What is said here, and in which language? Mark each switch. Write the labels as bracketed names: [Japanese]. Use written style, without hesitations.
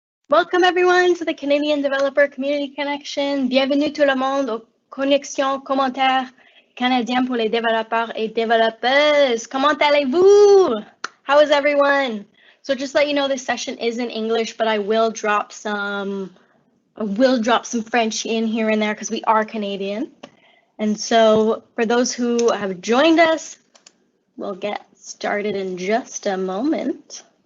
[English] Welcome everyone to the Canadian Developer Community Connection. [French] Bienvenue tout le monde aux connexions commentaires canadiennes pour les développeurs et développeuses. Comment allez-vous? [English] How is everyone? So just let you know, this session is in English, but I will drop some French in here and there because we are Canadian. And so for those who have joined us, we'll get started in just a moment.